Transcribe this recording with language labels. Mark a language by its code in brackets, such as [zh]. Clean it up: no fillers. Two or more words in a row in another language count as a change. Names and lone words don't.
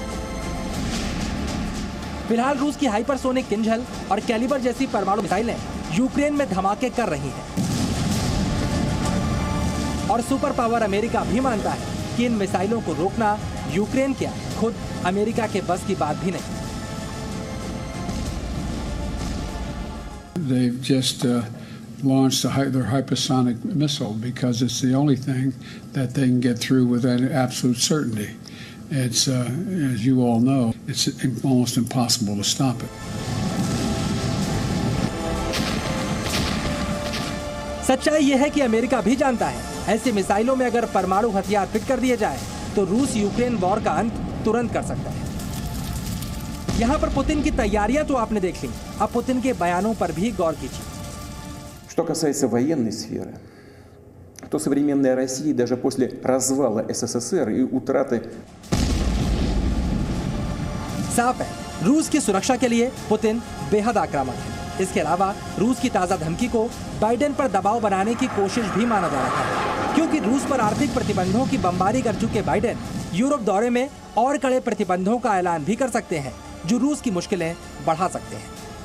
[hi] फिलहाल रूस की हाइपरसोनिक किंझल और कैलिबर जैसी परमाणु मिसाइलें यूक्रेन में धमाके कर रही हैं। और [en] super power [hi] अमेरिका भी मानता है कि इन मिसाइलों को रोकना यूक्रेन क्या, खुद अमेरिका के बस की बात भी नहीं। [en] They've just launched their hypersonic missile because it's the only thing that they can get through with absolute certainty. It's, as you all know, it's almost impossible to stop it. [hi] सच्चाई यह है कि अमेरिका भी जानता है ऐसी मिसाइलों में अगर परमाणु हथियार फिट कर दिए जाए तो रूस यूक्रेन वॉर का अंत तुरंत कर सकता है। यहाँ पर पुतिन की तैयारियां तो आपने देख ली, अब पुतिन के बयानों पर भी गौर कीजिए। [ru] Что касается военной сферы, то современная Россия даже после развала СССР и утраты [hi] साफ है, रूस की सुरक्षा के लिए पुतिन बेहद आक्रामक है। इसके अलावा रूस की ताजा धमकी को बाइडेन पर दबाव बनाने की कोशिश भी माना जा रहा है, क्योंकि रूस पर आर्थिक प्रतिबंधों की बमबारी कर चुके बाइडेन यूरोप दौरे में और कड़े प्रतिबंधों का ऐलान भी कर सकते हैं, जो रूस की मुश्किलें बढ़ा सकते हैं।